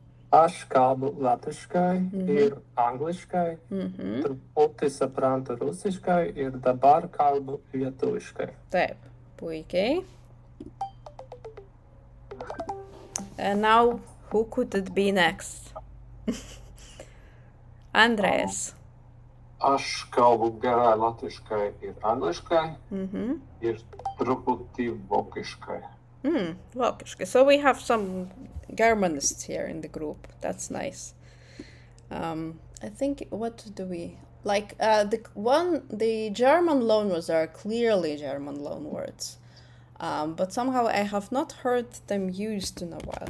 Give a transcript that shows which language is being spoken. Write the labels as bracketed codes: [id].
[lt] Aš kalbu latviškai ir angliškai, truputį suprantu rusiškai ir dabar kalbu lietuviškai. Taip, puikiai. [en] And now, who could it be next? Andrēs. [lt] Aš kalbu gerai latviškai ir angliškai, ir truputį vokiškai. Vokiškai. [en] So we have some Germanists here in the group. That's nice. I think, what do we... Like, the German loanwords are clearly German loanwords. But somehow I have not heard them used in a while.